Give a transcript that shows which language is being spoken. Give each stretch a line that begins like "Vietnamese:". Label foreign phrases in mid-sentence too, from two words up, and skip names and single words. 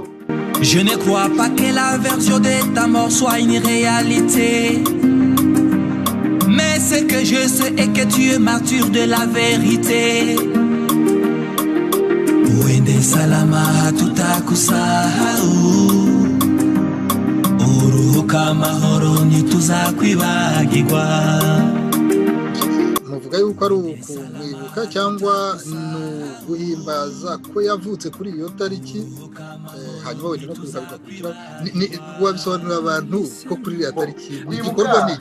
French: Je ne crois pas que la version de ta mort soit une réalité. Mais ce que je sais est que tu es martyr de la vérité.
Swahili: Uende salama tutakusahau.
Kinyarwanda: Uruhuka mahoro ntituzakwibagirwa. Muvuga yuko ari ukwibuka cyangwa ni guhimbaza ko yavutse kuri iyo tariki hanyuma wenda no kwibuka bigakurikira wabisobanurira abantu ko kuri iyo tariki igikorwa ni iki?